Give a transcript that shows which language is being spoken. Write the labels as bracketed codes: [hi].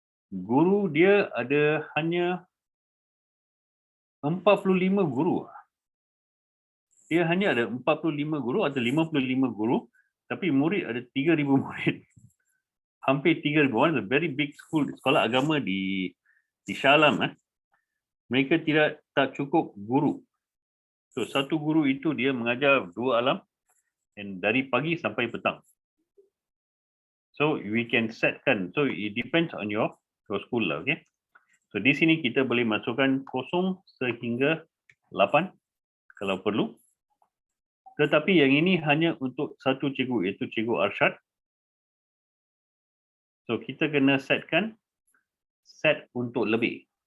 [ms] Guru dia ada hanya 45 guru. Dia hanya ada 45 guru atau 55 guru, tapi murid ada 3,000 murid. Hampir 3,000. [en] One is a very big school, [ms] sekolah agama di Shah Alam. Mereka tak cukup guru. [en] So [ms] satu guru itu dia mengajar 2 alam [en] and [ms] dari pagi sampai petang. [en] So we can [ms] setkan. [en] So it depends on your school [ms] lah, [en] okay. So [ms] di sini kita boleh masukkan 0 sehingga 8 kalau perlu. Tetapi yang ini hanya untuk satu cikgu, iaitu Cikgu Arsyad. [en] So [ms] kita kena setkan set untuk lebih.